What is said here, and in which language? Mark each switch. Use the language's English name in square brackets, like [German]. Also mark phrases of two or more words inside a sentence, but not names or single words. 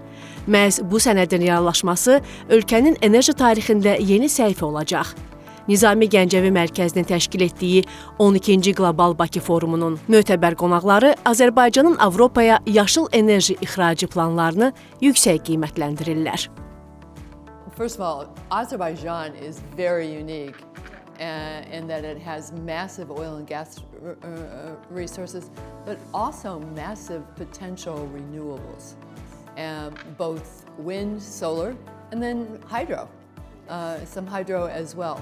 [Azerbaijani] Məhz bu sənədin reallaşması ölkənin enerji tarixində yeni səhifə olacaq. Nizami Gəncəvi Mərkəzinin təşkil etdiyi 12-ci Qlobal Bakı Forumunun mötəbər qonaqları Azərbaycanın Avropaya yaşıl enerji ixracı planlarını yüksək qiymətləndirirlər. [English] First of all, Azerbaijan is very unique in that it has massive oil and gas resources, but also massive potential renewables, both wind, solar, and then hydro, some hydro as well.